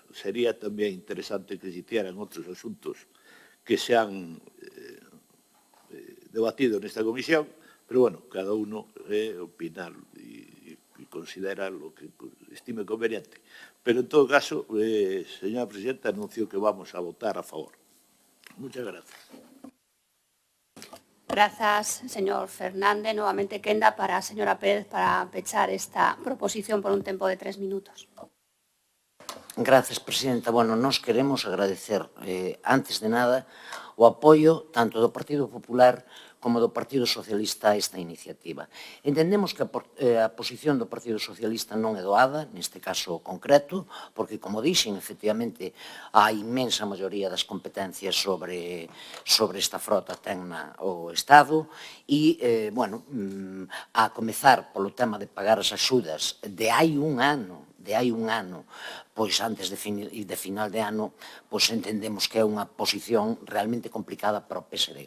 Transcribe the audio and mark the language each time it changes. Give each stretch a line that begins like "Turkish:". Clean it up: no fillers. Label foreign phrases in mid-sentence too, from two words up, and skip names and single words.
Spanish: Sería también interesante que se hicieran otros asuntos que se han debatido en esta comisión, pero bueno, cada uno opina y considera lo que estime conveniente. Pero en todo caso, señora presidenta, anuncio que vamos a votar a favor. Muchas gracias. Gracias, señor Fernández.
Galician: Nuevamente quenda para a señora Pérez para pechar esta proposición por un tempo de 3 minutos.
Spanish: Gracias, presidenta.
Galician: Bueno, nos queremos agradecer, antes de nada, o apoio tanto do Partido Popular como do Partido Socialista a esta iniciativa. Entendemos que a posición do Partido Socialista non é doada, neste caso concreto, porque, como dixen, efectivamente, a inmensa maioría das competencias sobre esta frota ten o Estado e, bueno, a comezar polo tema de pagar as axudas de hai un ano, pois antes de final de ano, pois entendemos que é unha posición realmente complicada para o PSDG.